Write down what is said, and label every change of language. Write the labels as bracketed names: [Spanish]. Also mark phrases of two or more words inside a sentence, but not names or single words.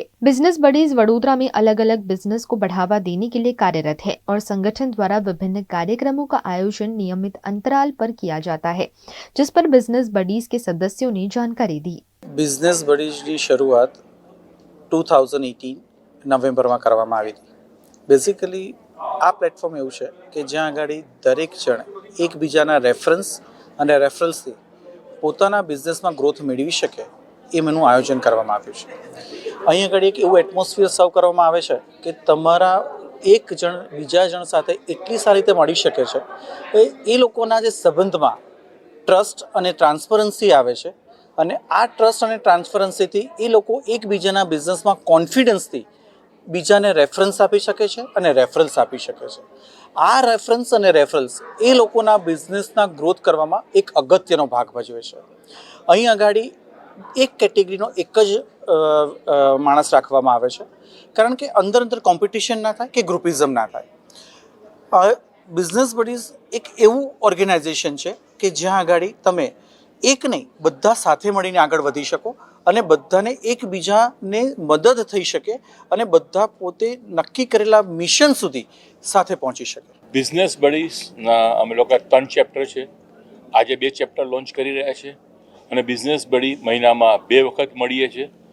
[Hindi] बिजनेस बडीज वडोदरा में अलग अलग बिजनेस को बढ़ावा देने के लिए कार्यरत है और संगठन द्वारा विभिन्न कार्यक्रमों का आयोजन नियमित अंतराल पर किया जाता है, जिस पर बिजनेस बडीज के सदस्यों ने जानकारी दी। बिजनेस बडीज की शुरुआत 2018 नवेम्बर में [Gujarati] કરવામાં આવી હતી। બેસિકલી આ પ્લેટફોર્મ એવં હૈ કિ જ્યાં આગાડી દરેક જણ એકબીજાના રેફરન્સ અને રેફરલ્સથી પોતાના બિઝનેસમાં ગ્રોથ મેળવી શકે એ મેનું આયોજન કરવામાં આવ્યું છે। અહીં આગાડી એક એવું એટમોસ્ફિયર સર્વ કરવામાં આવે છે કિ તમારા એક જણ બીજા જણ સાથે એટલી સારી રીતે મળી શકે છે એ લોકોના જે સંબંધમાં ટ્રસ્ટ અને ટ્રાન્સપરન્સી આવે છે અને આ ટ્રસ્ટ અને ટ્રાન્સપરન્સીથી એ લોકો એકબીજાના બિઝનેસમાં કૉન્ફિડન્સથી બીજાને રેફરન્સ આપી શકે છે અને રેફરલ્સ આપી શકે છે। આ રેફરન્સ અને રેફરલ્સ એ લોકોના બિઝનેસના ગ્રોથ કરવામાં એક અગત્યનો ભાગ ભજવે છે। અહીં આગાડી એક કેટેગરીનો એક જ માણસ રાખવામાં આવે છે, કારણ કે અંદર અંદર કૉમ્પિટિશન ના થાય કે ગ્રુપિઝમ ના થાય। બિઝનેસ બડીઝ એક એવું ઑર્ગેનાઇઝેશન છે કે જ્યાં આગાડી તમે એક નહીં બધા સાથે મળીને આગળ વધી શકો અને બધાને એકબીજાને મદદ થઈ શકે અને બધા પોતે નક્કી કરેલા મિશન સુધી સાથે પહોંચી શકે। બિઝનેસ બડીઝના અમે લોકો 3 ચેપ્ટર છે, આજે 2 ચેપ્ટર લોન્ચ કરી રહ્યા છે અને બિઝનેસ બડી મહિનામાં 2 વખત મળીએ છે।